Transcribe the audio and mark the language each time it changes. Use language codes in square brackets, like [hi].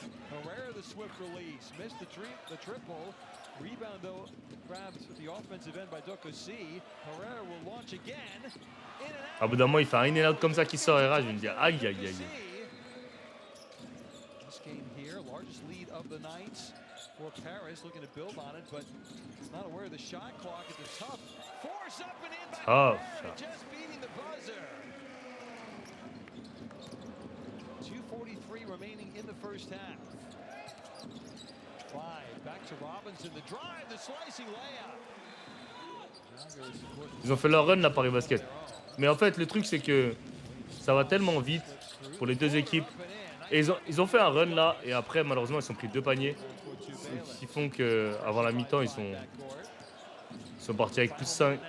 [en] Herrera, the swift release, missed the triple. Rebound though, grabbed the offensive end by Dokosi. Herrera will launch again. [fr] À bout d'un moment, il fait un [en] in and out [fr] comme ça qui sort Herrera, je vais me dire aïe aïe aïe. [en] This game here, largest lead of the night for Paris, looking to build on it, but not aware of the shot clock. It's a tough force up and in by Herrera, just beating the buzzer. 2:43 remaining in the first half. Back to Robinson, the drive, the slicing layup. [fr] Ils ont fait leur run là, Paris Basket. Mais en fait, le truc, c'est que ça va tellement vite pour les deux équipes. Et ils ont fait un run là, et après, malheureusement, ils ont pris 2 paniers. Qui font qu'avant la mi-temps, ils sont partis avec plus 5.